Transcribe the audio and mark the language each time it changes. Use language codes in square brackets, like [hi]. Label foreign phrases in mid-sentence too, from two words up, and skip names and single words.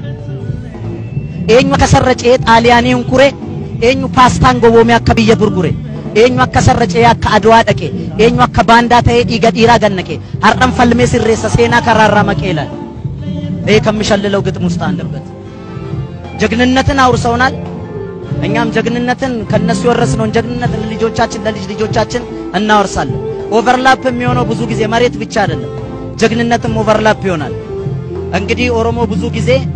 [om] eenyu akka sarracee xaaliyaanii hunkure eenyu paastaan goboomee akka biyya gurgure eenyu akka sarracee akka adwaa dhaqe eenyu akka baandaa ta'ee dhiiga dhiiraa gannaqe har'an falmee sirreessa seenaa karaarraa maqeela [am] ከምሸልለው ግጥም ውስጥ አለበት ጀግንነትን አውርሰውናል እኛም ጀግንነትን ከነሱ ወረስነው ጀግንነትን ለልጆቻችን ለልጅ ልጆቻችን እናወርሳለን ኦቨርላፕ የሚሆነው ብዙ ጊዜ መሬት ብቻ አይደለም ጀግንነትም ኦቨርላፕ ይሆናል እንግዲህ ኦሮሞ ብዙ ጊዜ